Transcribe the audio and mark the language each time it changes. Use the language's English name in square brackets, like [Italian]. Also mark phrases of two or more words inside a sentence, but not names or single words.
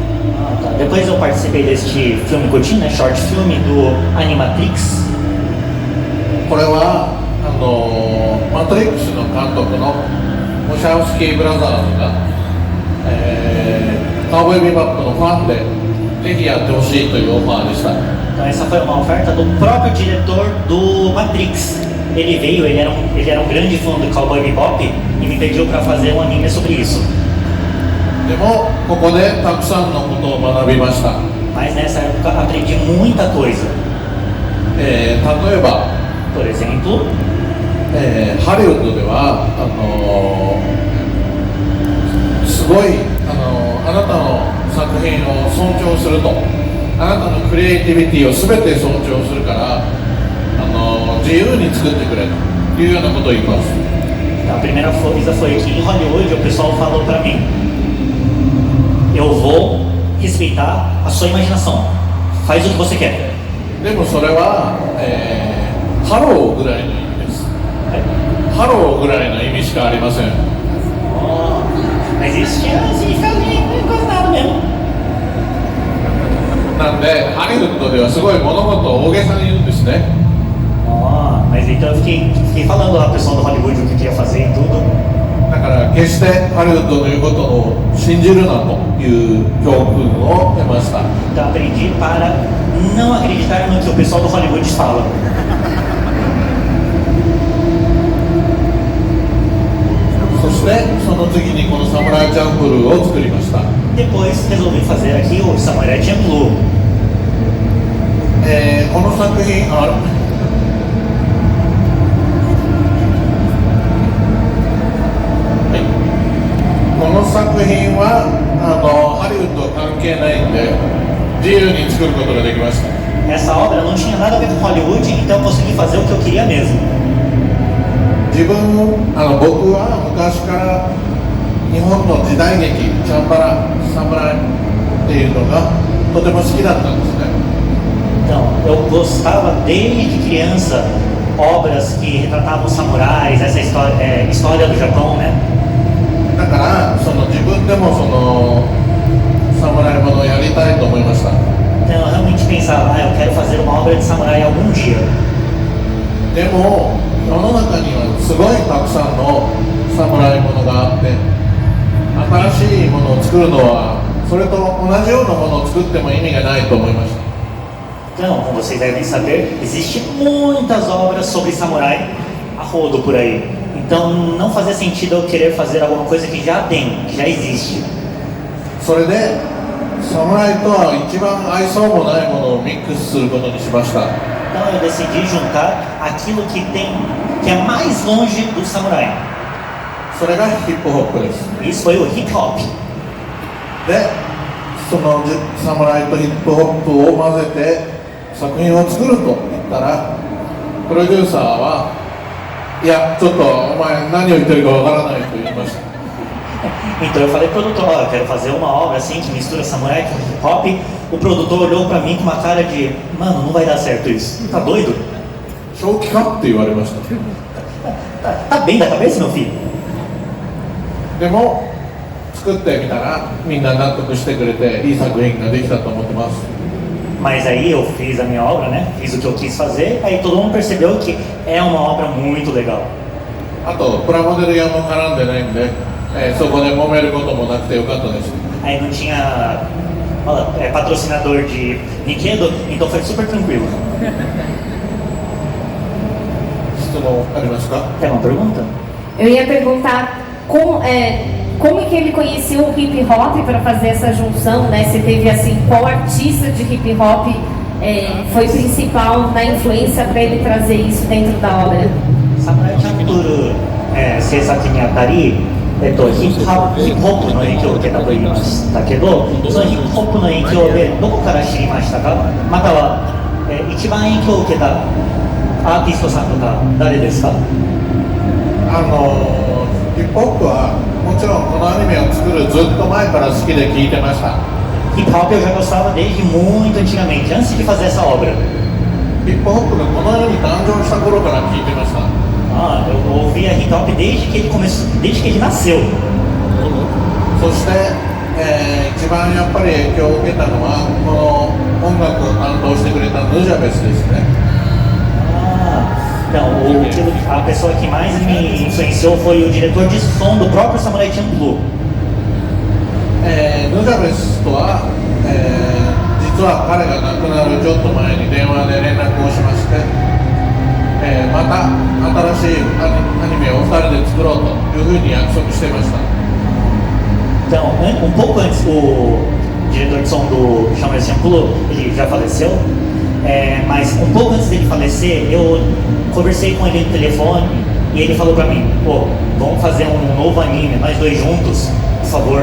[Portuguese] Ah, tá. Depois eu participei deste filme curtinho, né, short filme do Animatrix. [Japanese] これはマトリックスの監督のモシャウスキーブラザーズが、カウボーイビバップのファンでぜひやってほしいというオファーでした。 [Portuguese] Então essa foi uma oferta do próprio diretor do Matrix. Ele veio, ele era um grande fã do Cowboy Bebop e me pediu para fazer um anime sobre isso. [Japanese] でもここでたくさんのことを学びました。 [Portuguese] Mas nessa época aprendi muita coisa. [Japanese] 例えば [Portuguese] Por exemplo, [Japanese] ハリウッドではすごいあなたの作品を尊重すると、あなたのクリエイティビティを全て尊重するから自由に作ってくれというようなことを言います。 [Portuguese] a primeira coisa foi que em Hollywood o pessoal falou para mim: eu vou respeitar a sua imaginação, faz o que você quer. [Japanese] でもそれは、ハローぐらいの意味です。ハローぐらいの意味しかありません。 [Portuguese] Oh, mas isso tinha significado de quase nada mesmo. [Japanese] なんでハリウッドではすごい物事を大げさに言うんですね。 [Portuguese] Oh, mas então eu fiquei falando lá pro pessoal do Hollywood o que eu queria fazer e tudo. [Japanese] だから決してハリウッドの言うことを信じるなという教訓を得ました。 [Portuguese] Então aprendi para não acreditar no que o pessoal do Hollywood fala. [Japanese] そしてその次にこのサムライチャンプルーを作りました。 [Portuguese] Depois resolvi fazer aqui o Samurai Champloo. [Japanese] この作品この作品はハリウッド関係ないんで自由に作ることができました。 [Portuguese] Essa obra não tinha nada a ver com Hollywood, então eu consegui fazer o que eu queria mesmo. [Japanese] 僕は昔から日本の時代劇チャンバラ侍っていうのがとても好きだったんですね。 [Portuguese] Então, eu gostava desde criança obras que retratavam samurais, essa história do Japão, né? [Japanese] だから自分でも侍ものをやりたいと思いました。 [Portuguese] Então eu realmente pensava, eu quero fazer uma obra de samurai algum dia. [Japanese] でも世の中にはすごいたくさんの侍ものがあって新しいものを作るのはそれと同じようなものを作っても意味がないと思いました。 [Portuguese] Então, como vocês devem saber, existem muitas obras sobre samurai a rodo por aí. Então não fazia sentido eu querer fazer alguma coisa que já tem, que já existe. [Japanese] それで侍とは一番相性もないものをミックスすることにしました。 [Portuguese] Então eu decidi juntar aquilo que é mais longe do samurai. [Japanese] それがヒップホップです。 [Portuguese] Isso foi o hip hop. [Japanese] で侍とヒップホップを混ぜて作品を作ると言ったらプロデューサーはいやちょっとお前何を言ってるかわからないと言いました。 [Portuguese] Então eu falei pro produtor, eu quero fazer uma obra assim que mistura samurai com hip hop. O produtor olhou pra mim com uma cara de, mano, não vai dar certo isso. Tá doido? [Japanese] 正気かって言われました。 [Portuguese] Tá bem da cabeça, meu filho? [Japanese] でも作ってみたらみんな納得してくれていい作品ができたと思ってます。 [Portuguese] Mas aí eu fiz a minha obra, né? Fiz o que eu quis fazer, aí todo mundo percebeu que é uma obra muito legal. [Japanese] あとプラモデル屋も絡んでないんで、そこで揉めることもなくてよかったです。 [Portuguese] Aí não tinha patrocinador de brinquedo, então foi super tranquilo. [Japanese] 質問ありますか？ [Portuguese] Tem uma pergunta? Eu ia perguntar como é que ele conheceu o hip hop para fazer essa junção, né? Você teve assim, qual artista de hip hop foi principal na influência para ele trazer isso dentro da obra? [Japanese] Samurai Champloo 制作にあたり、ヒップホップの影響を受けたと言いましたけど、そのヒップホップの影響でどこから知りましたか？または、一番影響を受けたアーティストさんとか誰ですか？ヒップホップはもちろんこのアニメを作るずっと前から好きで聴いてました。 [Portuguese] Hip hop eu já gostava desde muito antigamente, antes de fazer essa obra. [Japanese] ヒップホップがこの世に誕生した頃から聴いてました。 [Portuguese] Eu ouvia hip hop desde que ele nasceu. [Japanese] そして、 一番やっぱり影響を受けたのはこの音楽を担当してくれたヌジャベスですね。 [Portuguese] Então, a pessoa que mais me influenciou foi o diretor de som do próprio Samurai Champloo. [Japanese] ヌジャベスとは、実は彼が亡くなるちょっと前に電話で連絡をしまして、また新しいアニメを2人で作ろうというふうに約束してました。 [Portuguese] Então, pouco antes, o diretor de som do Samurai Champloo, ele já faleceu, mas pouco antes dele falecer, eu conversei com ele no telefone e ele falou pra mim, pô, vamos fazer novo anime, nós dois juntos, por favor.